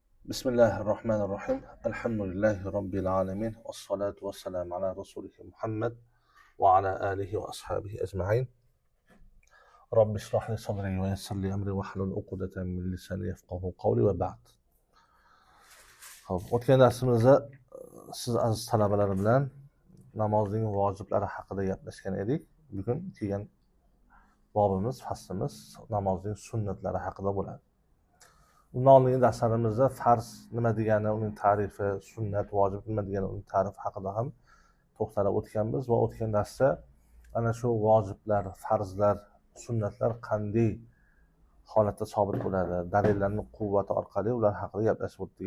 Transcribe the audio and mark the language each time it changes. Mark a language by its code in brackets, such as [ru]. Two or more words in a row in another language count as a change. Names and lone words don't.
[ar] بسم الله الرحمن الرحيم الحمد لله رب العالمين. والصلاة والسلام على رسوله محمد وعلى آله وأصحابه أجمعين. رب اشرح لي صدري ويسر لي أمري واحلل عقدة من لساني يفقهوا قولي وبعد. [uz] Xo'p, o'tgan darsimizda siz aziz talabalar bilan namozning vojiblari haqida gaplashgan edik. Bugun kelgan bobimiz, faslimiz namozning sunnatlari haqida bo'ladi. Bundan oldingi darslarimizda farz nima degani, uning ta'rifi, sunnat, vojib nima degani, uning ta'rifi haqida ham to'xtalib o'tganmiz va o'tgan darsda ana shu vojiblar, farzlar, sunnatlar qanday holatda sobit bo'ladi, dalillarning quvvati orqali ular haqida gaplashib o'tdik.